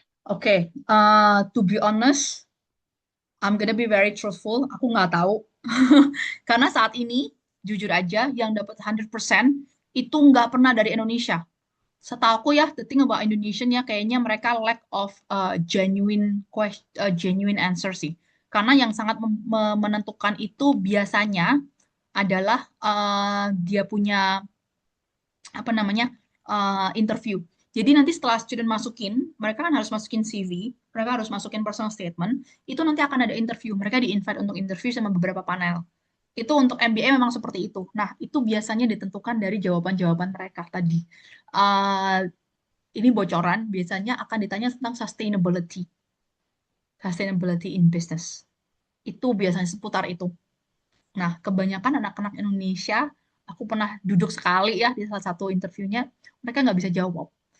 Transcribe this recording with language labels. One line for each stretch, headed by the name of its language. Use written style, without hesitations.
English: Oke, to be honest, I'm gonna be very truthful.
Indonesian: Aku nggak tahu. Karena saat ini, jujur aja, yang dapat 100% itu nggak pernah dari Indonesia. Setahu aku ya,
English: the thing about Indonesian
Indonesian: ya, kayaknya mereka
English: lack of genuine answer
Indonesian: sih. Karena yang sangat menentukan itu biasanya adalah dia punya apa namanya interview. Jadi nanti setelah student masukin, mereka kan harus masukin CV, mereka harus masukin personal statement, itu nanti akan ada interview. Mereka di-invite untuk interview sama beberapa panel. Itu untuk MBA memang seperti itu. Nah, itu biasanya ditentukan dari jawaban-jawaban mereka tadi. Ini bocoran, biasanya akan ditanya tentang sustainability.
English: Sustainability in business.
Indonesian: Itu biasanya seputar itu. Nah, kebanyakan anak-anak Indonesia, aku pernah duduk sekali ya di salah satu interviewnya, mereka nggak bisa jawab.